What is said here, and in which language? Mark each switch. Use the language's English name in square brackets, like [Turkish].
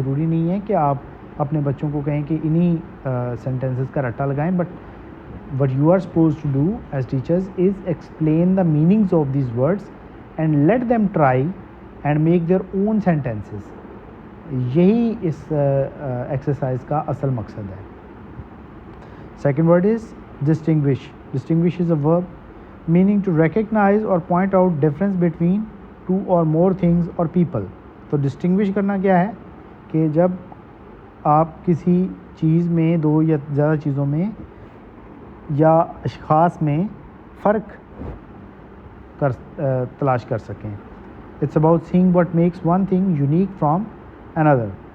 [Urdu] ضروری نہیں ہے کہ آپ اپنے بچوں کو کہیں کہ انہی سینٹینسز کا رٹا لگائیں, [English] But what you are supposed to do as teachers is explain the meanings of these words and let them try and make their own sentences. [Urdu] یہی اس ایکسرسائز کا اصل مقصد ہے. [English] Second word is distinguish. Distinguish is a verb meaning to recognize or point out difference between two or more things or people. [Urdu] تو distinguish کرنا کیا ہے کہ جب آپ کسی چیز میں, دو یا زیادہ چیزوں میں یا اشخاص میں فرق تلاش کر سکیں. [English] It's about saying what makes one thing unique from اندر.